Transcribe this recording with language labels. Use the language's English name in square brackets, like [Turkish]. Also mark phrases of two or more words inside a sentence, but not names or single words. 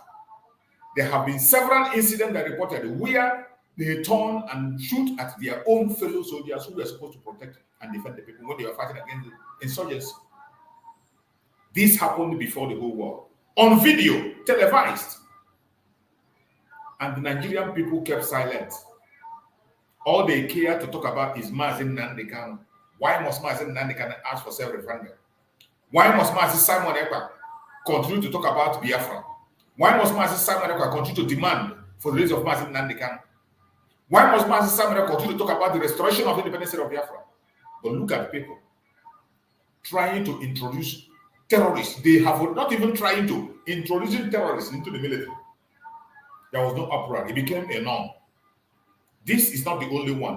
[English] There have been several incidents that reported where they turn and shoot at their own fellow soldiers who were supposed to protect and defend the people when they were fighting against the insurgency. This happened before the whole world, on video, televised. And the Nigerian people kept silent. All they care to talk about is Mazi Nnamdi Kanu. Why must Mazi Nnamdi Kanu ask for self-referendum? Why must Mazi Simon Ekpa continue to talk about Biafra? Why must Mazi Simon Ekpa continue to demand for the release of Mazi Nnamdi Kanu? Why must Mazi Simon Ekpa continue to talk about the restoration of the independent state of Biafra? But look at the people trying to introduce terrorists. They have not even trying to introduce terrorists into the military. There was no uproar. It became a norm. This is not the only one.